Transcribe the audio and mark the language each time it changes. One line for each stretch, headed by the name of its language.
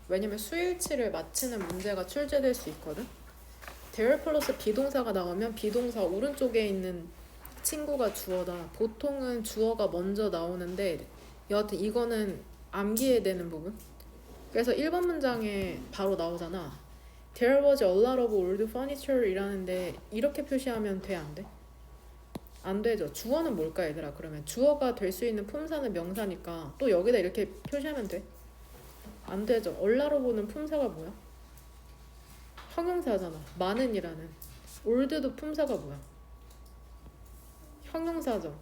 Korean: 왜냐면 수일치를 맞히는 문제가 출제될 수 있거든. there 플러스 비동사가 나오면 비동사 오른쪽에 있는 친구가 주어다. 보통은 주어가 먼저 나오는데 여하튼 이거는 암기해야 되는 부분. 그래서 1번 문장에 바로 나오잖아.
English: There was a lot of old furniture
Korean: 이라는데 이렇게 표시하면 돼, 안 돼? 안 되죠. 주어는 뭘까 얘들아? 그러면 주어가 될 수 있는 품사는 명사니까 또 여기다 이렇게 표시하면 돼? 안 되죠. a lot of는 품사가 뭐야? 형용사잖아. 많은이라는. old도 품사가 뭐야? 형용사죠.